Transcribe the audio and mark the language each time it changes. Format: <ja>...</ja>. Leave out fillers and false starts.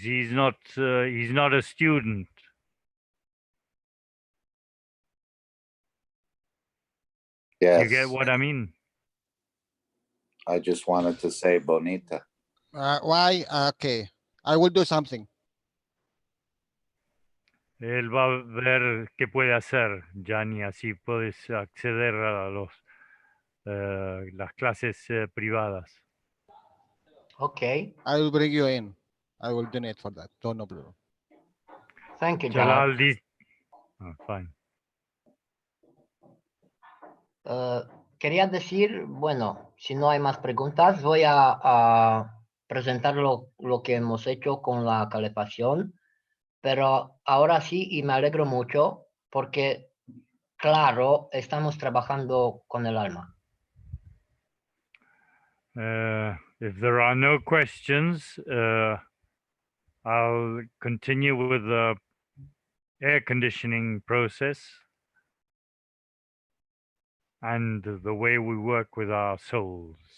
<en>He's not a student. Yes. You get what I mean? I just wanted to say bonita. Why? Okay, I will do something.</en> <es>Él va a ver qué puede hacer, Gianni, así puedes acceder a las clases privadas.</es> <en>Okay. I will bring you in. I will donate for that. No problem. Thank you, Jalal.</en> <es>Jalal dice... fine. Quería decir, bueno, si no hay más preguntas, voy a presentar lo que hemos hecho con la calefacción, pero ahora sí, y me alegro mucho, porque, claro, estamos trabajando con el alma.</es> <en>If there are no questions, I'll continue with the air conditioning process and the way we work with our souls.</en>